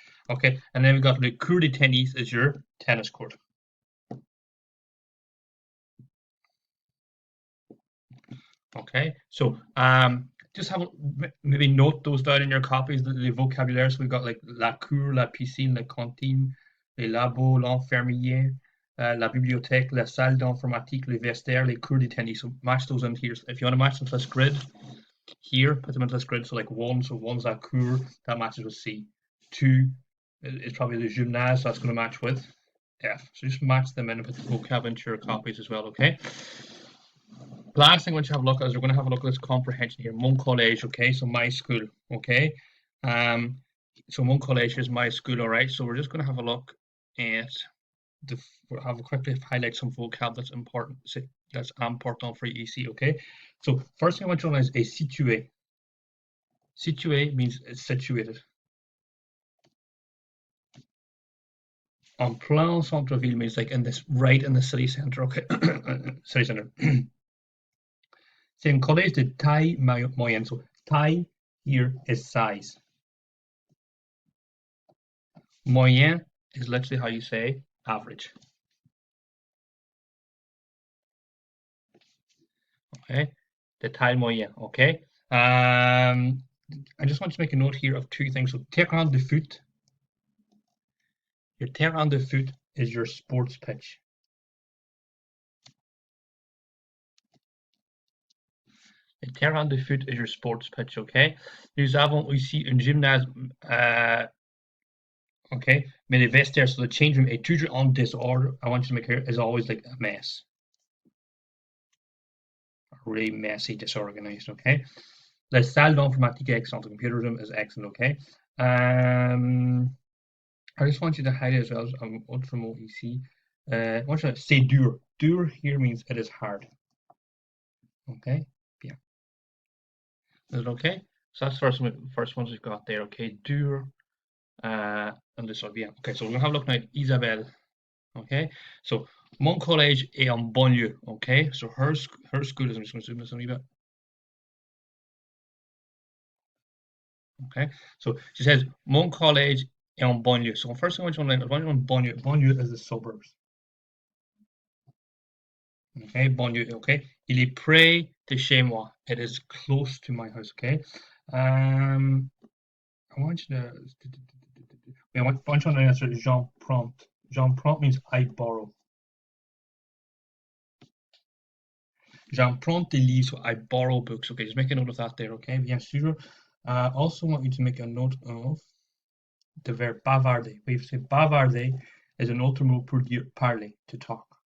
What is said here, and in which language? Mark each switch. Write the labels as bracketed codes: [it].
[en] Okay. And then we've got [fr] le court de tennis [en] is your tennis court. Okay. So just have maybe note those down in your copies, the vocabulary. So we've got like [fr] la cour, la piscine, la cantine, les labos, l'infirmier, la bibliothèque, la salle d'informatique, les vestiaires, les cours de tennis. [en] So match those into here. If you want to match them to this grid, here, put them into this grid. So like 1, so 1's la cour, that matches with C. 2 is probably the gymnase, so that's going to match with F. So just match them in and put the vocab into your copies as well, okay? Last thing I want you to have a look at is we're going to have a look at this comprehension here. Mon collège, okay? So my school, okay? So mon collège is my school, all right? So we're just going to have a look at we'll have a quickly highlight some vocab that's important for EC, okay? So first thing I want you to know is a situé. Situé means it's situated. [fr] En plein centre-ville [en] means like right in the city center, okay? City center. [fr] C'est un collège de taille moyenne. [en] So taille here is size. Moyen is literally how you say average. Okay, de taille moyenne. Okay. I just want to make a note here of 2 things. So terrain de foot. Your terrain de foot is your sports pitch. Le terrain de foot is your sports pitch, okay? [fr] Nous avons ici un gymnase, okay? Mais les vestiaires, [en] so the change room [fr] est toujours en disorder. [en] I want you to make clear, is always like a mess. Really messy, disorganized, okay? [fr] La salle d'informatique est excellente. [en] The computer room is excellent, okay? I just want you to highlight as well. [fr] Autre mot ici. [en] I want you to say dur. Dur here means it is hard. Okay? Bien. Is it okay? So that's the first ones we've got there. Okay, dur. And this one, bien. Okay, so we're gonna have a look now at Isabelle. Okay, so [fr] mon collège est en banlieue. [en] Okay, so her school is. I'm just going to zoom this a wee bit. Okay, so she says [fr] mon collège est en banlieue. [en] So first thing I want you to know, banlieue. Banlieue is the suburbs. Okay, banlieue. [fr] Okay, il est près de chez moi. [en] It is close to my house. Okay, I want you to. Wait, I want you to answer Jean prompt. Jean prompt means I borrow. J'emprunte des livres, so I borrow books. Okay, just make a note of that there, okay? [fr] Bien sûr. [en] Also want you to make a note of the verb bavarder. We've said bavarder is an [fr] autre mot pour dire parler, [en] to talk.